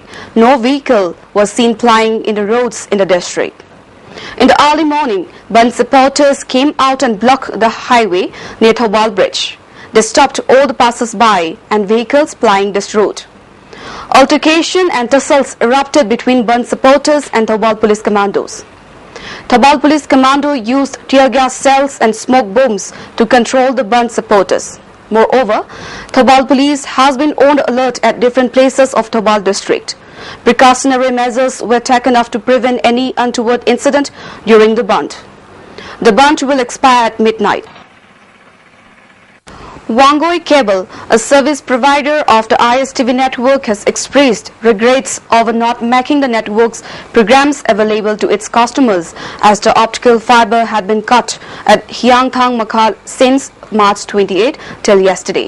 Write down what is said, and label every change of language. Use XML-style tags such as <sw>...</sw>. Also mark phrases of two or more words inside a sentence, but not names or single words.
<en>No vehicle was seen plying in the roads in the district. In the early morning, Band supporters came out and blocked the highway near Thobal Bridge. They stopped all the passers-by and vehicles plying this route. Altercation and tussles erupted between Band supporters and Thobal police commandos. Thobal police commando used tear gas cells and smoke bombs to control the Band supporters. Moreover, Thobal police has been on alert at different places of Thobal district. Precautionary measures were taken off to prevent any untoward incident during the bund. The bund will expire at midnight. Wangoi Cable, a service provider of the ISTV network, has expressed regrets over not making the network's programs available to its customers as the optical fiber had been cut at Hyangthang Makal since March 28 till yesterday.</en>